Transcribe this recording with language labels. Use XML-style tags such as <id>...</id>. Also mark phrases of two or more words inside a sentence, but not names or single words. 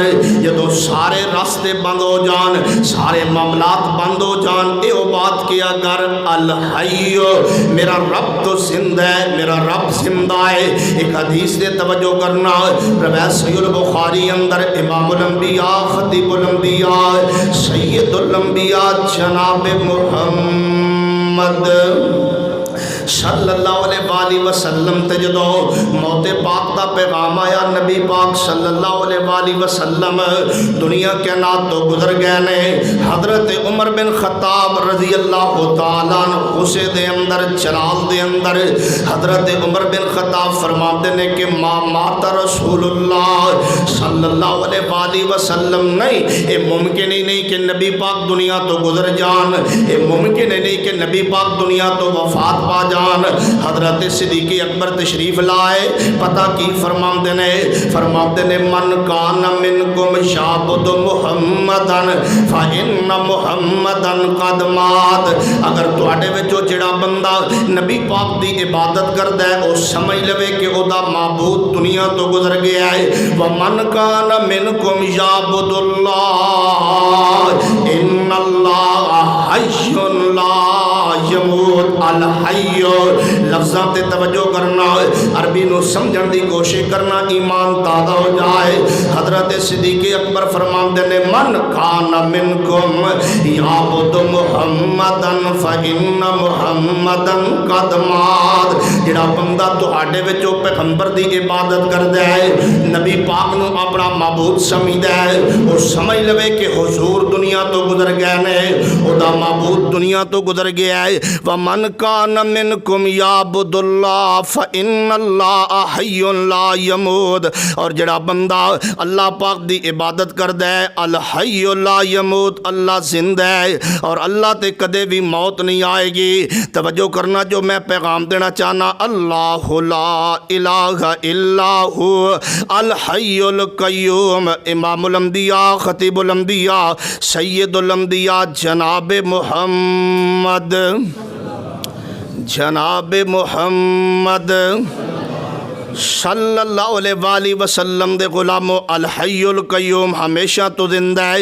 <pa>جدو سارے راستے بند ہو جان، سارے معاملات بند ہو جان، اے بات کیا کر الحیو، میرا رب تو زندہ ہے، میرا رب زندہ ہے۔ ایک حدیث دے توجہ کرنا، روایت صحیح البخاری اندر امام الانبیاء خطیب الانبیاء سید الانبیاء جناب محمد</pa> <ar>صلی اللہ علیہ وآلہ وسلم</ar> <pa>تے جدو موت پاک دا پیغام آیا نبی پاک</pa> <ar>صلی اللہ علیہ وآلہ وسلم</ar> <pa>دنیا کائنات تو گزر گئے نے حضرت عمر بن خطاب</pa> <ar>رضی اللہ تعالیٰ عنہ</ar> <pa>سے دے اندر چلال دے اندر حضرت عمر بن خطاب فرماتے نے کہ</pa> <ar>ما مات رسول اللہ صلی اللہ علیہ وآلہ وسلم</ar> <pa>نہیں، یہ ممکن ہی نہیں کہ نبی پاک دنیا تو گزر جان، یہ ممکن ہی نہیں کہ نبی پاک دنیا تو وفات پا جان۔ حضرت صدیق اکبر تشریف لائے، پتہ کی فرماتے نے</pa> <ar>من کان منکم یعبد محمدا فإن محمدا قد مات۔</ar> <pa>اگر تواڈے وچوں جڑا بندہ نبی پاک دی عبادت کردا ہے او سمجھ لوے کہ او دا معبود دنیا تو گزر گیا ہے۔</pa> <ar>ومن کان منکم یعبد اللہ ان اللہ حی لا یموت۔</ar> <pa>الحی لفظاں تے توجہ کرنا، عربی نو سمجھن دی کوشش کرنا، ایمان تازہ ہو جائے۔</pa> <ar>حضرت صدیق اکبر</ar> <pa>فرماندے نے</pa> <ar>من کان منکم یعبد محمدا فإن محمدا قد مات۔</ar> <pa>جڑا بندہ تہاڈے وچوں پیغمبر دی عبادت کردا ہے، نبی پاک نو اپنا معبود سمجھدا ہے، او سمجھ لوے کہ حضور دنیا تو گزر گئے نے، او دا معبود دنیا تو گزر گیا ہے۔</pa> <ar>ومن کان منکم یعبد اللہ فإن اللہ حی لا یموت۔</ar> <pa>اور جڑا بندہ اللہ پاک دی عبادت کردا ہے،</pa> <ar>الحی لا یموت،</ar> <pa>اللہ زندہ ہے اور اللہ تے کدے بھی موت نہیں آئے گی۔ توجہ کرنا، جو میں پیغام دینا چاہنا،</pa> <ar>اللہ لا الہ الا ہو الحی القیوم،</ar> <pa>امام الانبیاء خطیب الانبیاء سید الانبیاء جناب محمد</pa> <ar>صلی اللہ علیہ وآلہ وسلم</ar> <pa>دے غلامو،</pa> <ar>الحی القیوم</ar> <pa>ہمیشہ تو زندہ ہے۔</pa>